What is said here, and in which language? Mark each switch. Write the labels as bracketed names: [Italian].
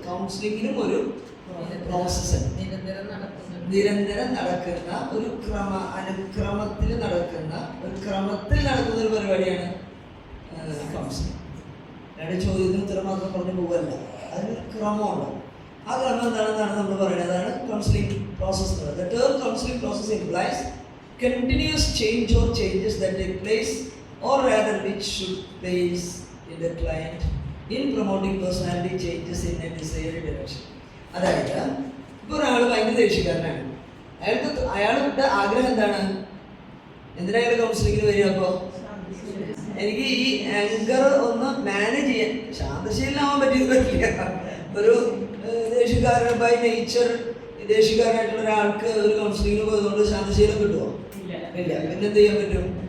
[Malayalam] കൗൺസിലിംഗിനും ഒരു പ്രോസസ് ഉണ്ട്. നിരന്തരം നടക്കുന്ന ഒരു അനുക്രമത്തിൽ നടക്കുന്ന ഒരു പരിപാടിയാണ് കൗൺസിലിംഗ്. രണ്ട് ചോദ്യത്തിന് ഉത്തരം മാത്രം പറഞ്ഞു പോകല്ല, അതിനൊരു ക്രമമുണ്ട്. ആ ക്രമം എന്താണെന്നാണ് നമ്മൾ പറയുന്നത്, അതാണ് counselling process. [English] The term counseling process implies continuous change or changes that take place, or rather which should place in the client in promoting personality changes in a desired direction. [Malayalam] അതായത് ഇപ്പോൾ ഒരാൾ ഭയങ്കര ദേഷ്യക്കാരനാണ്, അയാളുടെ ആഗ്രഹം എന്താണ്, എന്തിനായാലും കൗൺസിലിങ്ങിന് വരിക, അപ്പോൾ എനിക്ക് ഈ ആങ്കർ ഒന്ന് മാനേജ് ചെയ്യാൻ, ശാന്തശീലമാവാൻ പറ്റില്ല. ഒരു ദേഷ്യക്കാരൻ ബൈ നേച്ചർ ദേഷ്യക്കാരനായിട്ടുള്ള ഒരാൾക്ക് ഒരു കൗൺസിലിങ്ങിന് പോയതുകൊണ്ട് ശാന്തശീലം കിട്ടുമോ? ഇല്ല. പിന്നെ എന്ത് ചെയ്യാൻ പറ്റും?